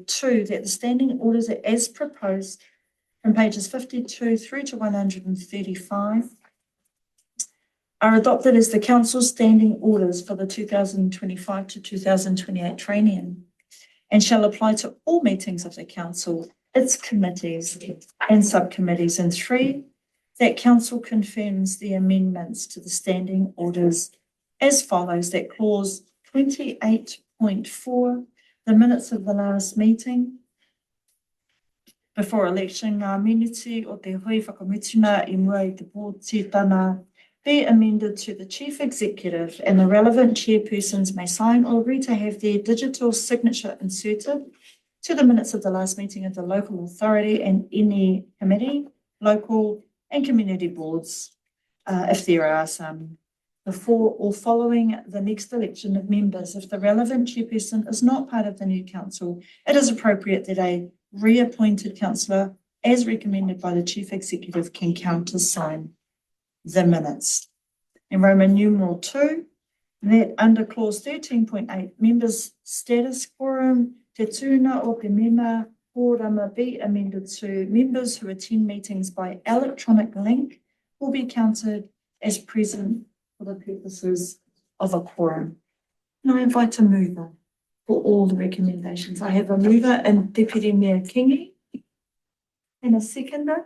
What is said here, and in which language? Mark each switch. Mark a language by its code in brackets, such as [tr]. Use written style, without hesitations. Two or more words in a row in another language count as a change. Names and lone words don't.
[en] 2, that the standing orders are as proposed from pages 52 through to 135 are adopted as the Council's standing orders for the 2025 to 2028 triennium and shall apply to all meetings of the Council its committees and subcommittees. And 3, that council confirms the amendments to the standing orders as follows. That clause 28.4, the minutes of the last meeting before election, [mi] ngā miniti o te hui whakamutina I mua I te pōtitana [en] be amended to the chief executive, and the relevant chairpersons may sign or agree to have their digital signature inserted to the minutes of the last meeting of the local authority and any committee, local and community boards, if there are some, before or following the next election of members. If the relevant chairperson is not part of the new council, it is appropriate that a reappointed councillor, as recommended by the chief executive, can countersign the minutes. In Roman numeral 2, that under clause 13.8, members' status quorum, [mi] te tūna o te mema kōrama [en] be amended to members who attend meetings by electronic link will be counted as present for the purposes of a quorum. And I invite a mover for all the recommendations. I have a mover in Deputy Mayor Kingi and a seconder.